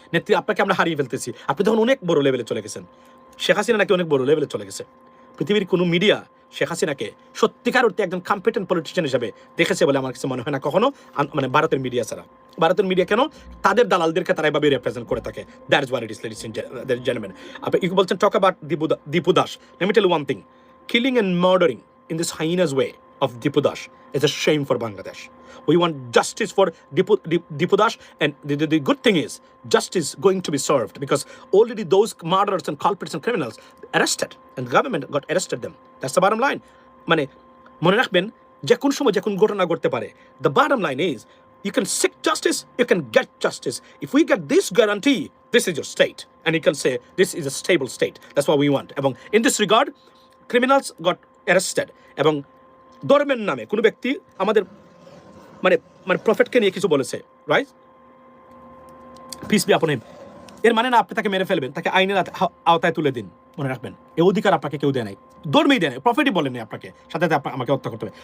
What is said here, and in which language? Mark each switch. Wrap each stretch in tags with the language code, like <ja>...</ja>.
<bn>নেত্রী আপনাকে আমরা হারিয়ে ফেলতেছি। আপনি তখন অনেক বড় লেভেলে চলে গেছেন। শেখ হাসিনা নাকি অনেক বড় লেভেলে চলে গেছে। পৃথিবীর কোনো মিডিয়া শেখ হাসিনাকে সত্যিকার অর্থে একজন কম্পিটেন্ট পলিটিশিয়ান হিসেবে দেখেছে বলে আমার কাছে মনে হয় না কখনো, মানে ভারতের মিডিয়া ছাড়া। ভারতের মিডিয়া কেন? তাদের দালালদেরকে তারা এভাবে রিপ্রেজেন্ট করে থাকে।</bn> <en>That is what it is, ladies and gentleman.</en> <bn>আপনি ইউ বলছেন</bn> <en>talk about</en> <bn>Dipu Das.</bn> <en>Let me tell you one thing, killing and murdering in this heinous way of Dipu Dash is a shame for Bangladesh. We want justice for Dipu Dash, and the good thing is justice going to be served, because already those murderers and culprits and criminals arrested, and the government got arrested them. That's the bottom line.</en> <bn>মানে মনে রাখবেন, যে কোন সময় যে কোন ঘটনা ঘটতে পারে।</bn> <en>The bottom line is you can seek justice, you can get justice. If we get this guarantee, this is your state, and you can say this is a stable state. That's what we want.</en> <bn>এবং</bn> <en>in this regard, criminals got arrested,</en> <bn>এবং ধর্মের নামে কোনো ব্যক্তি আমাদের মানে মানে প্রফেটকে নিয়ে কিছু বলেছে,</bn> <en>right, peace be upon him,</en> <bn>এর মানে না আপনি তাকে মেরে ফেলবেন, তাকে আইনের আওতায় তুলে দিন। মনে রাখবেন, এই অধিকার আপনাকে কেউ দেয় নাই, ধর্মেই দেয় নাই, প্রফেটই বলেননি আপনাকে, সাথে সাথে আমাকে হত্যা করতে হবে।</bn>